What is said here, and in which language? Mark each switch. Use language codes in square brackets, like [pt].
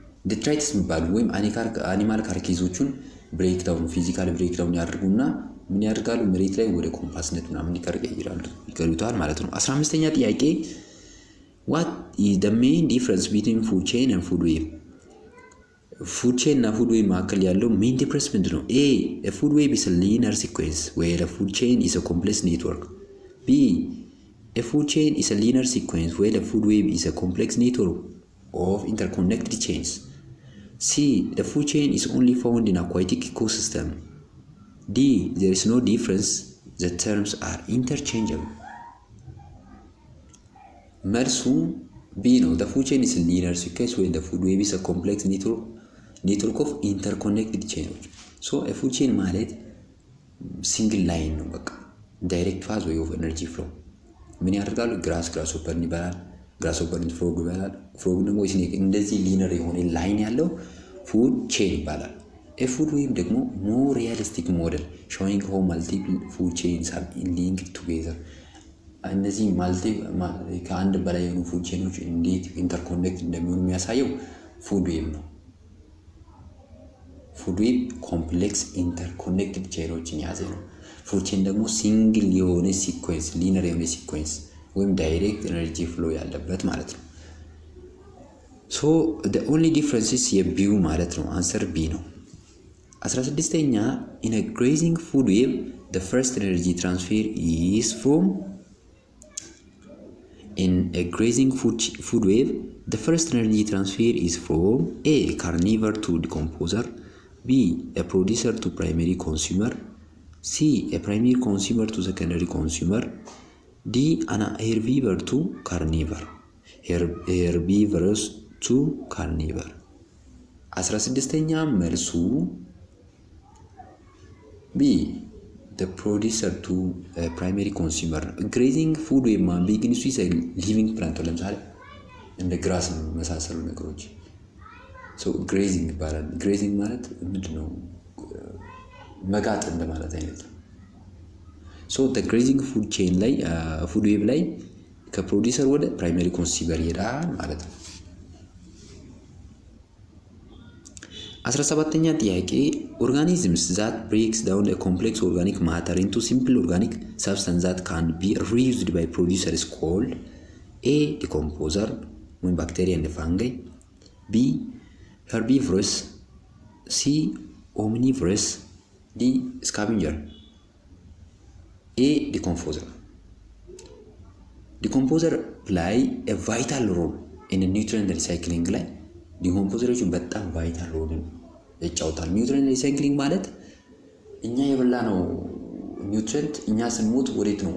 [am] ዴትራይትስ የሚባሉ ወይም አኒማል ካርኬዞቹን ብሬክዳውን ፊዚካሊ ብሬክዳውን ያደርጉና ምን ያደርጋሉ? መሬት ላይ ወደ ኮምፓስነት ምናምን ይቀይሩታል ማለት ነው። [en] 15ኛ ጥያቄ what is the main difference between food chain and food web? [am] ፉድ ቼን እና ፉድ ዌብ መካከል ያለው ሜን ዲፍረንስ ምንድን ነው? [en] ኤ ፉድ ዌብ is a linear sequence where a food chain is a complex network. B a food chain is a linear sequence where a food web is a complex network of interconnected chains. C the food chain is only found in aquatic ecosystem. D there is no difference, the terms are interchangeable. [am] መልሱ ቢ ነው። [en] the food chain is a linear sequence where the food web is a complex network of interconnected chains. so a food chain ማለት ሲንግል ላይን ነው። በቃ ዳይሬክት ፓዝ ወይ ኦፍ ኤነርጂ ፍሎ ምን ያደርጋሉ? [am] ግራስሆፐርን ይበላል፣ ግራስሆፐርን ፍሮግ ይበላል፣ ፍሮግ ደግሞ ስኔክ። እንደዚህ ሊነር የሆነ ላይን ያለው ፉድ ቼን ይባላል። ፉድ ዌብ ደግሞ ሞር ሪያሊስቲክ ሞዴል [en] showing how multiple food chains are linked together. [am] እነዚህ ከአንድ በላይ የሆኑ ፉድ ቼኖች እንዴት ኢንተርኮኔክት እንደሚሆኑ የሚያሳየው ፉድ ዌብ ነው። ፉድ ዌብ ኮምፕሌክስ ኢንተርኮኔክትድ ቼኖችን የያዘ ነው። ፉድ ቼን ደግሞ ሲንግል የሆነ ሲኩዌንስ ሊነር የሆነ ሲኩዌንስ ወይም ዳይሬክት ኤነርጂ ፍሎ ያለበት ማለት ነው። ሶ [en] the only difference is [am] የቢው ማለት ነው። አንሰር ቢ ነው። 16ኛ [en] in a grazing food web the first energy transfer is from in a grazing food web the first energy transfer is from A carnivore to decomposer, B a producer to primary consumer, C a primary consumer to secondary consumer, D an herbivore to carnivore. herbivores to carnivore. [am] 16ኛ መልሱ B [en] the producer to primary consumer [am] ነው። grazing food web ማን ቢግንሱ ይሰል ሊቪንግ ፕላንት ለምሳሌ እንደ ግራስ መሳሰሉ ነገሮች so grazing ይባላል። grazing ማለት ምንድነው? መጋጥ እንደማለት አይነት ነው። [en] so the grazing food chain [am] ላይ food web ላይ ከፕሮዲውሰር ወደ ፕራይመሪ ኮንሱመር ይሄዳል ማለት ነው። [en] 17ኛ ጥያቄ organisms that breaks down a complex organic matter into simple organic substance that can be reused by producer is called A decomposer when bacteria and fungi, B herbivorous, C omnivorous, D scavenger. A decomposer. Decomposer play a vital role in the nutrient recycling [am] ላይ ዲኮምፖዘሮች በጣም ቫይታል ሮል ይጫወታል። ኒውትሪየንት ሪሳይክሊንግ ማለት እኛ የበላነው ኒውትሪየንት እኛ ስንሞት ወዴት ነው?